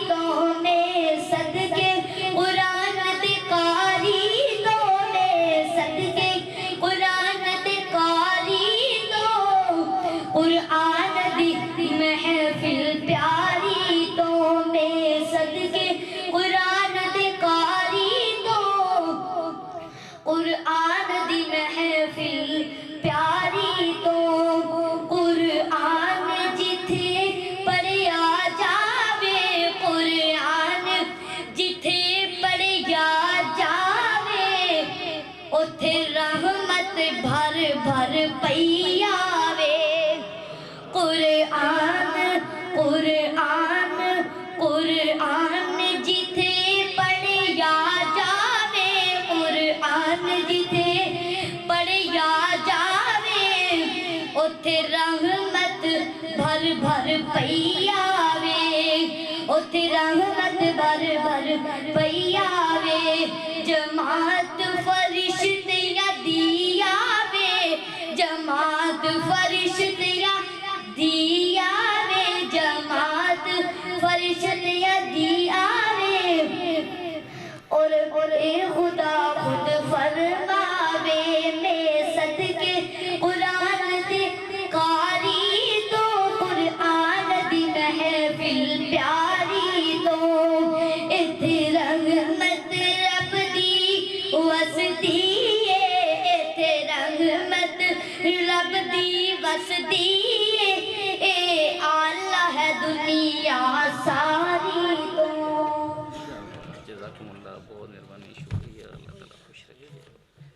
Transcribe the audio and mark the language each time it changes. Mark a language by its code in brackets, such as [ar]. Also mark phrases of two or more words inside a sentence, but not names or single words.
[pa] تو، میں صدقے قرآن دے قاری تو، میں صدقے قرآن دے قاری تو، قرآن دی محفل پیاری تو، میں صدقے قرآن دے قاری تو، قرآن دی محفل پیاری تو۔ قرآن جتھے پڑھیا جاوے، قرآن جتھے پڑھیا جاوے، اتھے رحمت بھر بھر پئی آوے۔ قرآن قرآن قرآن جتھے پڑھیا جاوے، قرآن جتھے پڑھیا جاوے، اتھے رحمت بھر بھر پئی آوے، اتھے رحمت بھر بھر پئی آوے۔ جماعت فرشتیاں دی آوے، جماعت فرشتیاں دی آوے، جماعت فرشتیاں دی آوے، اور اے خدا خود فرماوے، میں صدقے قرآن دے قاری تو، قرآن دی محفل پیاری تو، ایتھے رحمت رب دی وسدی ہے، ایتھے رحمت رب دی وسدی ہے، اے آلہ ہے دنیا ساری تو۔ [ar] جزاکم اللہ، [ur] بہت مہربانی، شکریہ، اللہ تعالیٰ خوش رکھے۔